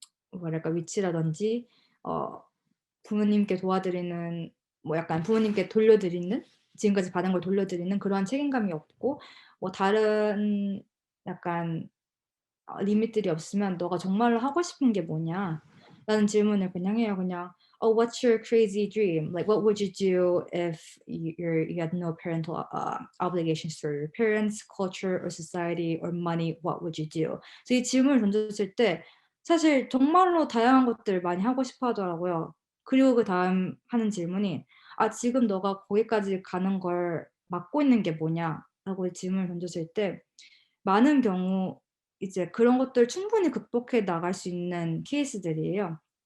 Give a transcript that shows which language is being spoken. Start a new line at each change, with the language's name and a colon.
Korean: 뭐랄까 위치라든지 어 부모님께 도와드리는, 뭐 약간 부모님께 돌려드리는, 지금까지 받은 걸 돌려드리는 그러한 책임감이 없고, 뭐 다른 약간 리밋들이 없으면 "너가 정말로 하고 싶은 게 뭐냐?"라는 질문을 그냥 해요.
English: 그냥 what's your crazy dream? Like, what would you do if you had no parental obligations to your parents, culture or society or money? What would you do?"
Korean: 그래서 이 질문을 던졌을 때 사실 정말로 다양한 것들을 많이 하고 싶어 하더라고요. 그리고 그다음 하는 질문이 지금 너가 거기까지 가는 걸 막고 있는 게 뭐냐?"라고 질문을 던졌을 때 많은 경우 이제 그런 것들을 충분히 극복해 나갈 수 있는 케이스들이에요.